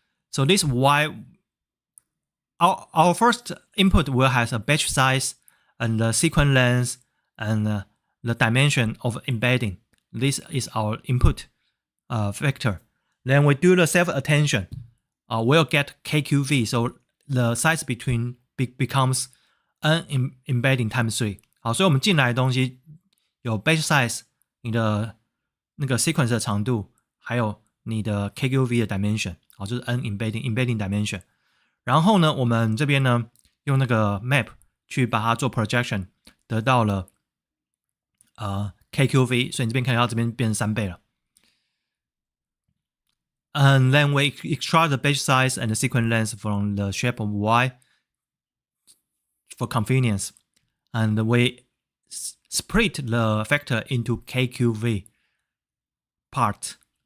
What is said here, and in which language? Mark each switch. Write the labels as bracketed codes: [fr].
[en] So this Y, our first input will have a batch size and the sequence length and the dimension of embedding. This is our input vector. Then we do the self-attention. We'll get KQV, so the size between becomes n embedding times 3. [zh] 好，所以我们进来的东西有 batch size， 你的那个 sequence 的长度，还有你的 KQV 的 dimension， 好，就是 n embedding dimension。然后呢，我们这边呢用那个 map 去把它做 projection， 得到了KQV， 所以你这边看到这边变成3倍了。 [en] And then we extract the batch size and the sequence length from the shape of Y for convenience. And we split the vector into KQV part.